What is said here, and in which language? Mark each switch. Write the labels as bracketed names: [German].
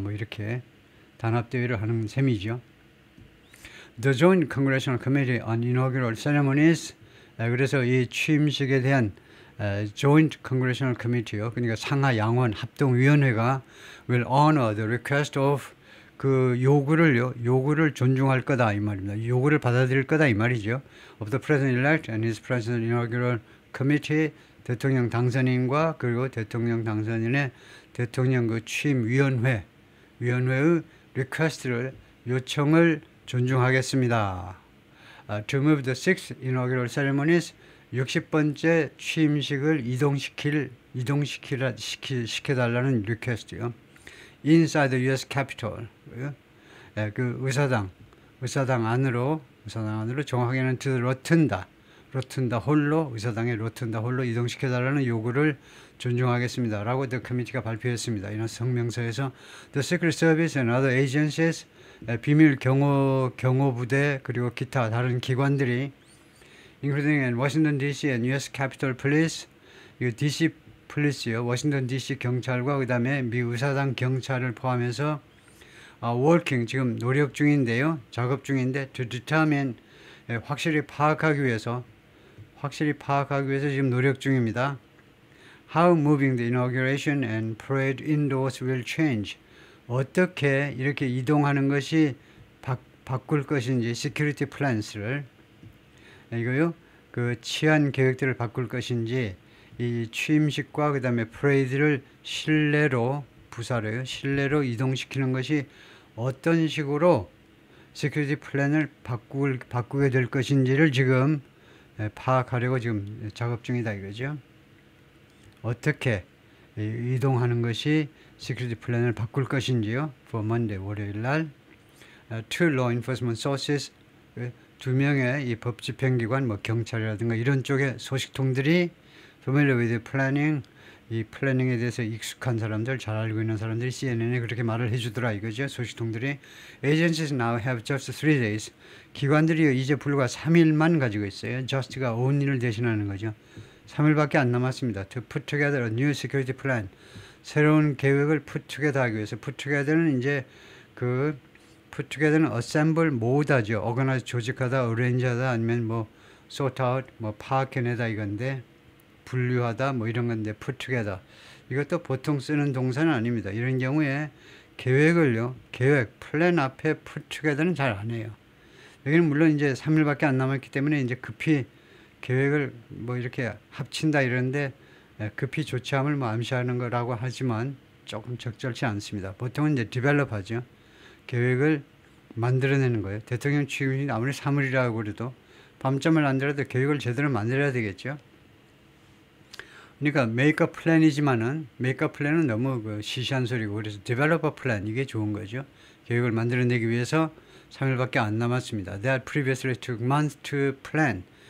[Korean] 뭐 이렇게 단합대회를 하는 셈이죠. [English] The Joint Congressional Committee on Inaugural Ceremonies. [Korean] 그래서 이 취임식에 대한 Joint Congressional Committee요. 그러니까 상하 양원 합동위원회가 [English] will honor the request of [Korean] 그 요구를 존중할 거다 이 말입니다. 요구를 받아들일 거다 이 말이죠. [English] Of the President-elect and his President Inaugural Committee, [Korean] 대통령 당선인과 그리고 대통령 당선인의 대통령 그 취임위원회의 request를 요청을 존중하겠습니다. [English] To move the 6th inaugural ceremonies, [Korean] 60번째 취임식을 이동시켜달라는 리퀘스트요. [English] Inside the U.S. [Korean] Capitol, 그 의사당 안으로 정확하게는 to 로튼다 홀로, 의사당의 로튼다 홀로 이동시켜달라는 요구를 존중하겠습니다. 라고 The Committee가 발표했습니다. 이런 성명서에서 [English] The Secret Service and other agencies, [Korean] 비밀 경호부대 그리고 기타 다른 기관들이 [English] including Washington D.C. and U.S. [Korean] Capitol Police, 이 D.C. 폴리스요, 워싱턴 D.C. 경찰과 그 다음에 미 의사당 경찰을 포함해서 working, 지금 노력 중인데요, 작업 중인데 [English] to determine, [Korean] 확실히 파악하기 위해서 지금 노력 중입니다. [English] How moving the inauguration and parade indoors will change. [Korean] 어떻게 이렇게 이동하는 것이 바꿀 것인지 시큐리티 플랜스를 이거요 그 치안 계획들을 바꿀 것인지 이 취임식과 그 다음에 프레이드를 실내로 부사로요 실내로 이동시키는 것이 어떤 식으로 시큐리티 플랜을 바꾸게 될 것인지를 지금 파악하려고 지금 작업 중이다 이거죠. 어떻게 이동하는 것이 시큐리티 플랜을 바꿀 것인지요. For Monday 월요일 날 [English] two law enforcement sources [Korean] 두 명의 이 법 집행기관 뭐 경찰이라든가 이런 쪽의 소식통들이 [English] familiar with planning [Korean] 이 플래닝에 대해서 익숙한 사람들 잘 알고 있는 사람들이 CNN에 그렇게 말을 해주더라 이거죠. 소식통들이 [English] agencies now have just 3 days [Korean] 기관들이 이제 불과 3일만 가지고 있어요. just가 only를 대신하는 거죠. 3일밖에 안 남았습니다. [English] to put together a new security plan [Korean] 새로운 계획을 put together 하기 위해서 put together는 이제 그 put together는 assemble 모으다죠. organize 조직하다 arrange하다 아니면 뭐 sort out 뭐 파악해내다 이건데 분류하다 뭐 이런 건데 put together 이것도 보통 쓰는 동사는 아닙니다. 이런 경우에 계획을요 계획 플랜 앞에 put together는 잘 안 해요. 여기는 물론 이제 3일밖에 안 남았기 때문에 이제 급히 계획을 뭐 이렇게 합친다 이러는데 급히 조치함을 뭐 암시하는 거라고 하지만 조금 적절치 않습니다. 보통은 이제 develop 하죠. 계획을 만들어내는 거예요. 대통령 취임이 아무리 3일이라고 그래도 밤잠을 안 자도 계획을 제대로 만들어야 되겠죠. 그러니까 make a plan이지만은 make a plan은 너무 그 시시한 소리고 그래서 [English] develop a plan [Korean] 이게 좋은 거죠. 계획을 만들어내기 위해서 3일밖에 안 남았습니다. [English] That previously took months to plan.